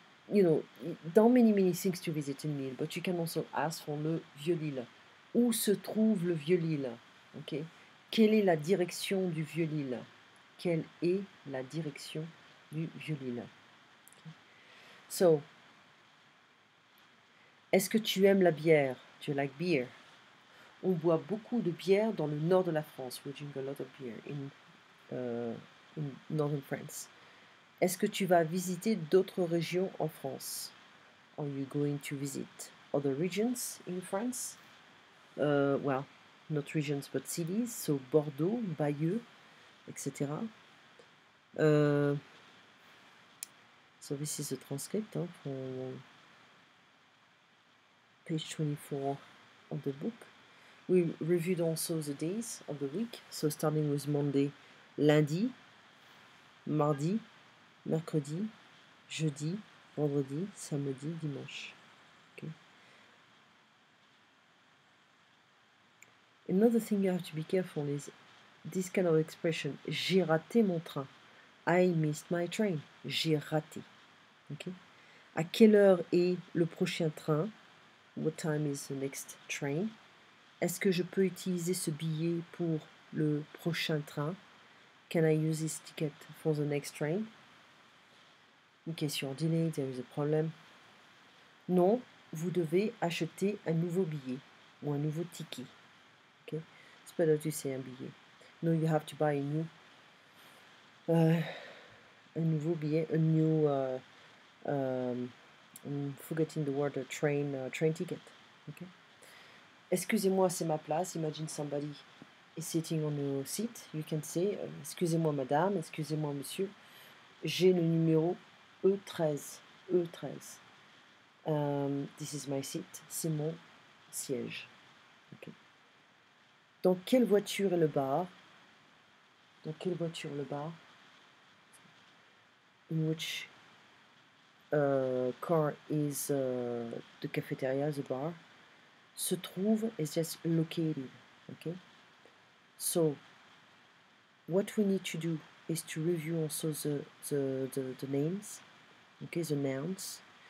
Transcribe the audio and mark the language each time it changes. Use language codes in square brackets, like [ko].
[en] you know, there are many things to visit in Lille, but you can also ask for [fr] le Vieux-Lille. Où se trouve le Vieux-Lille? Okay? Quelle est la direction du Vieux-Lille? Quelle est la direction du Vieux-Lille? Okay. So, est-ce que tu aimes la bière? [en] Do you like beer? [fr] On boit beaucoup de bière dans le nord de la France. [en] We drink a lot of beer in northern France. [fr] Est-ce que tu vas visiter d'autres régions en France? [en] Are you going to visit other regions in France? Well, not regions but cities, so Bordeaux, Bayeux, etc. So this is a transcript from page 24 of the book. We reviewed also the days of the week, so starting with Monday, [fr] lundi, mardi, mercredi, jeudi, vendredi, samedi, dimanche. [en] Okay. Another thing you have to be careful is this kind of expression, [fr] j'ai raté mon train. [en] I missed my train. [fr] J'ai raté. [en] Okay. [fr] À quelle heure est le prochain train? [en] What time is the next train? [fr] Est-ce que je peux utiliser ce billet pour le prochain train? [en] Can I use this ticket for the next train? In case you're delayed, there is a problem. [fr] Non, vous devez acheter un nouveau billet ou un nouveau ticket. [en] Okay? It's better to say un billet. No, you have to buy [fr] un nouveau billet, [en] a new, I'm forgetting the word, train ticket. Okay? [fr] Excusez-moi, c'est ma place. [en] Imagine somebody is sitting on your seat. You can say, [fr] excusez-moi madame, excusez-moi monsieur, j'ai le numéro E13. [en] E13. This is my seat. [fr] C'est mon siège. Okay. Dans quelle voiture est le bar? Dans quelle voiture le bar? [en] In which car is the cafeteria, the bar? Se trouve is just located. Okay. So what we need to do is to review also the names. Okay, the nouns.